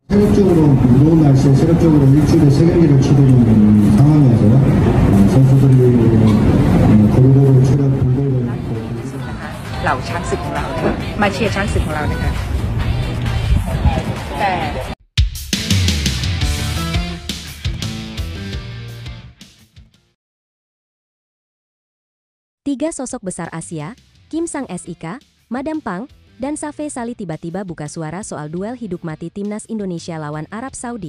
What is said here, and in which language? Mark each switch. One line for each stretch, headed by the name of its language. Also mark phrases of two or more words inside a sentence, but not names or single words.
Korean: 체력적으로 무더운 날씨에 체력적으로 일주일에 세 경기를 치르는 상황이어서 선수들이 고루고루 체력 불도를
Thai: เหล่าช้างศึกของเรานะคะมาเชียร์ช้างศึกของเรานะคะแต่
Indonesian: Tiga sosok besar Asia, Kim Sang-sik, Madam Pang, dan Safe Sali tiba-tiba buka suara soal duel hidup mati timnas Indonesia lawan Arab Saudi.